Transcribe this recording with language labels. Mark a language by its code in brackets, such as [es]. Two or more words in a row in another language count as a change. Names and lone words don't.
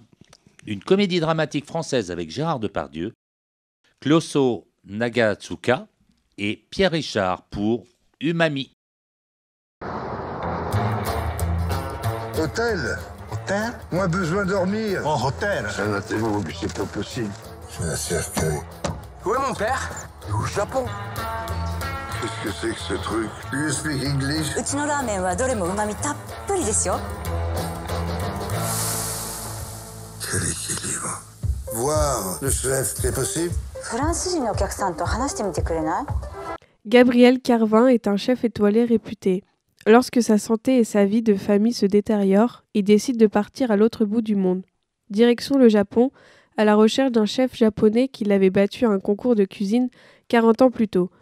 [fr] Une comédie dramatique française avec Gérard Depardieu, Closo Nagatsuka et Pierre Richard pour Umami. Hôtel. Hôtel? Moi, besoin de dormir. Oh, hôtel. Arrêtez-vous, c'est pas possible. C'est un cercueil. Où est mon père? Au Japon. Qu'est-ce que c'est que ce truc? [en] Do you speak English? [ja] うちのラーメンはどれも旨味たっぷりですよ。 [fr] Quel équilibre. Voir le chef, c'est possible? [ja] フランス人のお客さんと話してみてくれない？ [fr] Gabriel Carvin est un chef étoilé réputé. Lorsque sa santé et sa vie de famille se détériorent, il décide de partir à l'autre bout du monde. Direction le Japon, à la recherche d'un chef japonais qui l'avait battu à un concours de cuisine 40 ans plus tôt.